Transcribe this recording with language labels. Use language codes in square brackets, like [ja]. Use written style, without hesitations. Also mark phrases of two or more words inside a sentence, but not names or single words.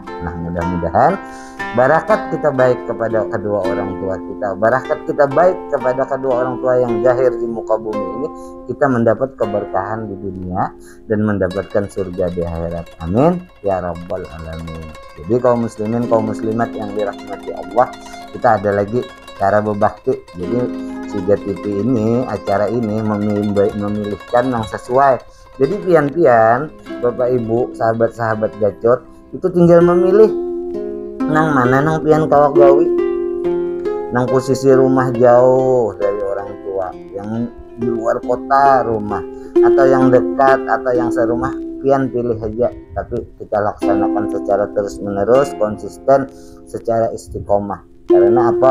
[id] Nah, mudah-mudahan barakat kita baik kepada kedua orang tua kita, barakat kita baik kepada kedua orang tua yang zahir di muka bumi ini, kita mendapat keberkahan di dunia dan mendapatkan surga di akhirat, amin [ar] ya rabbal alamin. [id] Jadi kaum muslimin, kaum muslimat yang dirahmati Allah, kita ada lagi cara berbakti. Jadi Siga TV ini, acara ini memilihkan yang sesuai. Jadi pian-pian Bapak Ibu, sahabat-sahabat Gacor itu tinggal memilih [bjn] nang mana nang pian kawak gawi, [id] nang posisi rumah jauh dari orang tua, yang di luar kota rumah, atau yang dekat, atau yang serumah, pian pilih aja. Tapi kita laksanakan secara terus menerus, konsisten, secara istiqomah. Karena apa?